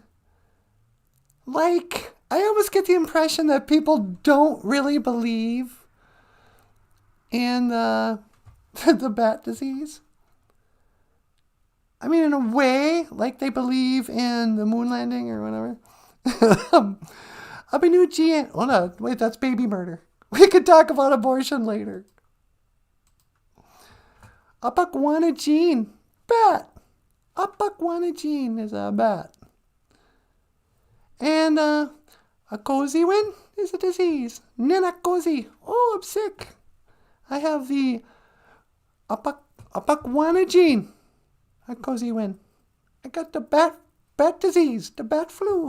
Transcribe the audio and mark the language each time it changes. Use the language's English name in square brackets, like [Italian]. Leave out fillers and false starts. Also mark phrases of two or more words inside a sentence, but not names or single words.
[English] Like, I almost get the impression that people don't really believe in the bat disease. I mean, in a way, like they believe in the moon landing or whatever. Abinuji, oh no, wait, that's baby murder. We could talk about abortion later. Apakwanagene, bat. Apakwanagene is a bat. And a cozy win is a disease. Nanakozi. Oh, I'm sick. I have the Apakwanagene. A cozy win. I got the bat disease, the bat flu.